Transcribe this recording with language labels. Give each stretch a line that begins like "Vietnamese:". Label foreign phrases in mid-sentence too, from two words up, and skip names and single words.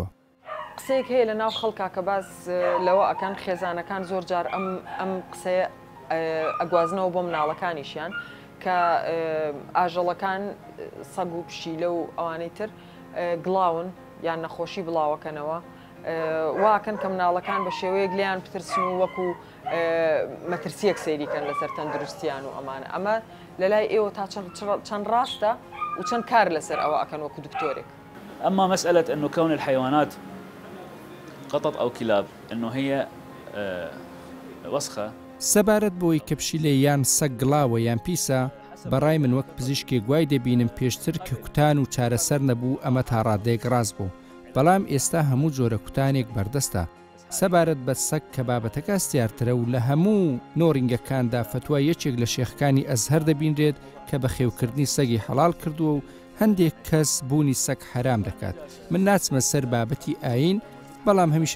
Central Kurdish: قسەیەک هەیە لە ناو خەڵکا کە باز لەوە ئەکەن خێزانەکان زۆر جار ئەم قسەیە ئەگوازنەوە بۆ مناڵەکانیشیان کە ئاژەڵەکان سەگ و پشیلە و ئەوانەی تر گڵاون یان نەخۆشی بڵاوەکەنەوە، واکەن کە مناڵەکان بە شێوەیەک لیان بترسن و وەکو مەترسیەک سەیریکەن لەسەر تەندروستیان و ئەمانە. ئەمە لە لای ئێوە تا چەند ڕاستە وچەند کار لەسەر ئەوە ئەکەن وەکو دکتۆرێک.
Arabic: أما مسألة أنه كون الحيوانات قطط أو كلاب أنه هي وسخة
Central Kurdish: سەبارەت بۆی کە پشیلێ یان سەگ گڵاوە یان پیسە بەڕای من وەک پزیشکی گوای دەبینم پێشتر کە کوتان و چارەسەر نەبوو ئەمە تا ڕادەیەک ڕاست بوو بەڵام ئێستا هەموو جۆرە کوتانێک بەردەستە سەبارەت بە سەگ کە بابەتەکە استیارترە و لە هەموو نۆڕینگەکاندا فتوای یەکێک لە شێخەکانی ئەزهەر دەبینرێت کە بە خێوکردنی سەگی حەڵال کردووە و هەندێک کەس بوونی سەگ حرام دەکات من ناچمە سەر بابەتی ئاین بەڵام هەمیشە